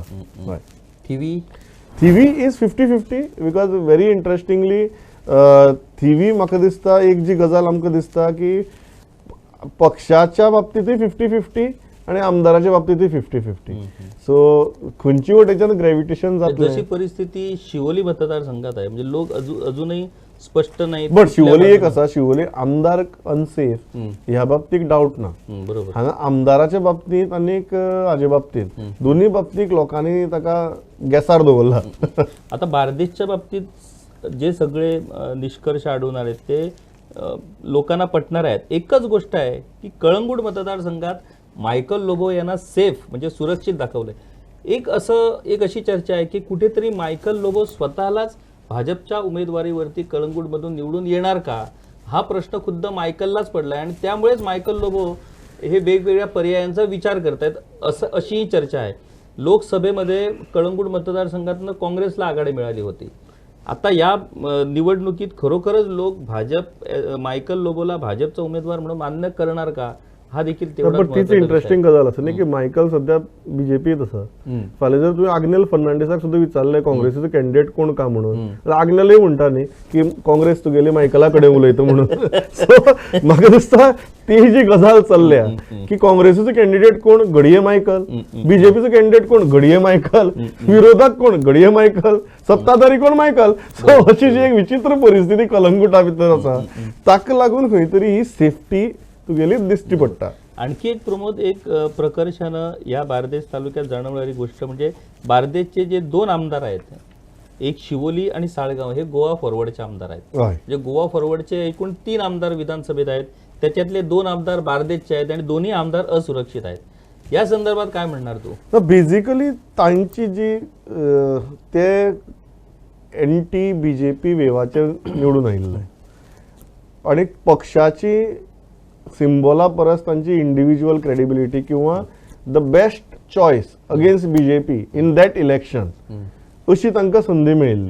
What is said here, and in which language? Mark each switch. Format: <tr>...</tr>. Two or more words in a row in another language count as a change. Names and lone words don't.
<kok>हय थिवी</kok> <en>is 50-50 because very interestingly</en> <kok>थिवी म्हाका दिसता एक जी गजाल आमकां दिसता की पक्षाच्या बाबतींतय 50-50 आणि आमदाराच्या बाबतीतही 50-50. सो खंयची वटेच्यान ग्रॅव्हिटेशन जातलें.</kok> <mr>जशी परिस्थिती शिवोली मतदारसंघात आहे म्हणजे लोक अजूनही स्पष्ट नाहीत.</mr> <kok>बट शिवोली एक आसा, शिवोली आमदार अनसेफ ह्या बाबतीत डाऊट ना. बरोबर. हांगा आमदाराच्या बाबतीत आनीक हाजे बाबतीत दोन्ही बाबतीत लोकांनी ताका गॅसार दवरला.</kok> <mr>आता बार्देशच्या बाबतीत जे सगळे निष्कर्ष आढळून आले ते लोकांना पटणार आहेत. एकच गोष्ट आहे की कळंगूट मतदारसंघात मायकल लोबो यांना सेफ म्हणजे सुरक्षित दाखवलंय. एक अशी चर्चा आहे की कुठेतरी मायकल लोबो स्वतःलाच भाजपच्या उमेदवारीवरती कळंगूटमधून निवडून येणार का हा प्रश्न खुद्द मायकललाच पडलाय आणि त्यामुळेच मायकल लोबो हे वेगवेगळ्या पर्यायांचा विचार करतायत अशीही चर्चा आहे. लोकसभेमध्ये कळंगूट मतदारसंघातनं काँग्रेसला आघाडी मिळाली होती. आता या निवडणुकीत खरोखरच लोक मायकल लोबोला भाजपचा उमेदवार म्हणून मान्य करणार का हा देखील</mr> <kok>तेवढाच तीच इंटरेस्टिंग गजाल आसा न्ही की मायकल सध्या बीजेपीत आसा. फाल्यां जर तुवें आग्नेल फर्नांडिसाक सुद्दां विचारलें काँग्रेसीचो कॅन्डिडेट कोण का म्हणून जाल्यार आग्नेलूय म्हणटा न्ही की काँग्रेस तुगेली मायकला कडेन उलयता म्हणून. सो म्हाका दिसता ती जी गजाल चल्ल्या की काँग्रेसीचो कॅन्डिडेट कोण घडये मायकल, बीजेपीचो कॅन्डिडेट कोण घडये मायकल, विरोधक कोण घडये मायकल, सत्ताधारी कोण मायकल. सो अशी जी एक विचित्र परिस्थिती कलंगुटा भितर आसा ताका लागून खंय तरी ही सेफ्टी तुगेली दिसची पडटा.</kok> <mr>आणखी एक प्रमोद एक प्रकर्षानं या बार्देश तालुक्यात जाणवणारी गोष्ट म्हणजे बार्देशचे जे 2 आमदार आहेत एक शिवोली आणि साळगाव हे गोवा फॉरवर्डचे आमदार आहेत. म्हणजे गोवा फॉरवर्डचे एकूण 3 आमदार विधानसभेत आहेत त्याच्यातले 2 आमदार बार्देशचे आहेत आणि दोन्ही आमदार असुरक्षित आहेत. या संदर्भात काय म्हणणार तू?</mr> <kok>बेसिकली तांची जी ते एंटी बीजेपी वेवाचेर निवडून आयिल्ले आणि पक्षाची सिम्बॉला परस तांची</kok> <en>individual credibility</en> <kok>किंवा</kok> <en>the best choice against BJP in that election</en> <kok>अशी तांकां संदी मेळिल्ली.</kok>